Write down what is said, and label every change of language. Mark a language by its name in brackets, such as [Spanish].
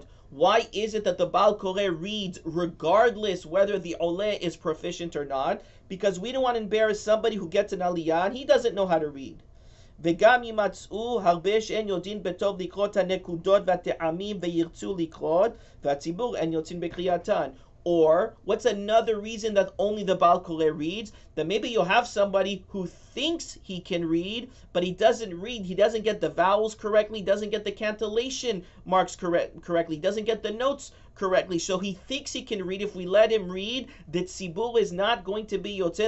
[English] Why is it that the Baal Koreh reads regardless whether the Oleh is proficient or not? Because we don't want to embarrass somebody who gets an Aliyah and he doesn't know how to read. [Hebrew] וגם ימצאו הרבה שאין יודעים בטוב לקרוא הנקודות והטעמים וירצו לקרוא והציבור אין יוצאים בקריאתן. [English] Or, what's another reason that only the Baal Koreh reads? That maybe you'll have somebody who thinks he can read, but he doesn't read. He doesn't get the vowels correctly, doesn't get the cantillation marks correctly, doesn't get the notes correctly. So he thinks he can read. If we let him read, the tzibur is not going to be yotzeh.